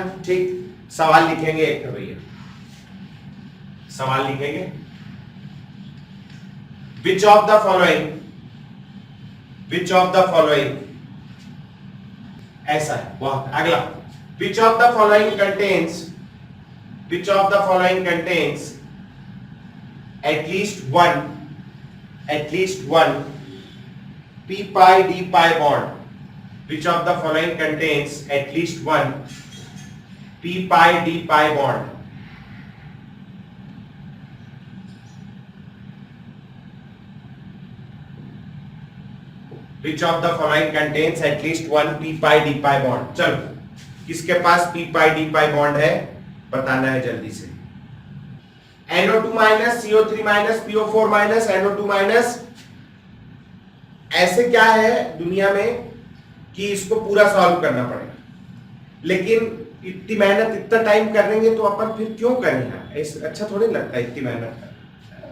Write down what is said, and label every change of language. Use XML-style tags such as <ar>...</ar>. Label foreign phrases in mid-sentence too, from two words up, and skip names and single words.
<hi>ठीक, सवाल लिखेंगे एक तो भैया, सवाल लिखेंगे,</hi> <en>which of the following,</en> <hi>ऐसा है बहुत। अगला,</hi> <en>which of the following contains atleast one p pi d pi bond, which of the following contains at least one p pi d pi bond? Which of the following contains at least one p pi d pi bond?</en> <hi>चलो, किसके पास</hi> <en>p pi d pi bond</en> <hi>है बताना है जल्दी से। NO2 माइनस, CO3 माइनस, PO4 माइनस, NO2 माइनस, ऐसे क्या है दुनिया में कि इसको पूरा सॉल्व करना पड़ेगा, लेकिन इतनी मेहनत इतना टाइम करेंगे तो अपन फिर क्यों करेंगे, अच्छा थोड़ी लगता है इतनी मेहनत करना।</hi>